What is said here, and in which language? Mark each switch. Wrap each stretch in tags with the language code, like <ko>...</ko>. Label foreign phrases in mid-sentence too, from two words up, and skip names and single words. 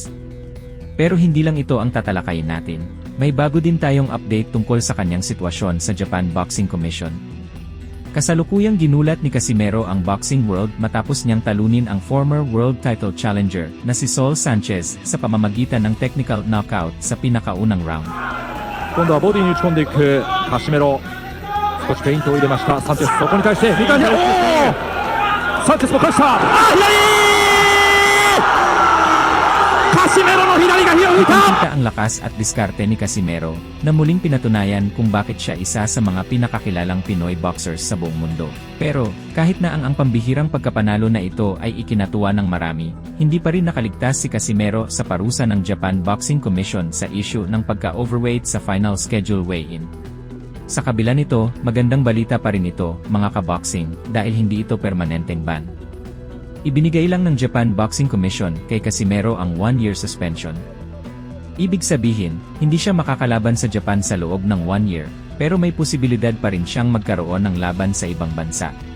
<tl>Pero hindi lang ito ang tatalakayin natin, may bago din tayong update tungkol sa kanyang sitwasyon sa Japan Boxing Commission. Kasalukuyang ginulat ni Casimero ang</tl> <en>boxing world</en> <tl>matapos niyang talunin ang</tl> <en>former world title challenger</en> <tl>na si Saul Sanchez sa pamamagitan ng</tl> <en>technical knockout</en> <tl>sa pinakaunang round.</tl> <ja>今度はボディに打ち込んでいくカシメロ、少しフェイントを入れました。サンチェス、そこに対して2回目、サンチェスも返した。カシメロの左が火を吹いた。</ja> <tl>Kita ang lakas at diskarte ni Casimero na muling pinatunayan kung bakit siya isa sa mga pinakakilalang Pinoy boxers sa buong mundo. Pero, kahit na ang pambihirang pagkapanalo na ito ay ikinatuwa ng marami, hindi pa rin nakaligtas si Casimero sa parusa ng Japan Boxing Commission sa issue ng pagka-overweight sa</tl> <en>final schedule weigh-in.</en> <tl>Sa kabila nito, magandang balita pa rin ito, mga kaboxing, dahil hindi ito permanenteng ban. Ibinigay lang ng Japan Boxing Commission kay Casimero ang 1-year suspension. Ibig sabihin, hindi siya makakalaban sa Japan sa loob ng 1 year, pero may posibilidad pa rin siyang magkaroon ng laban sa ibang bansa.</tl>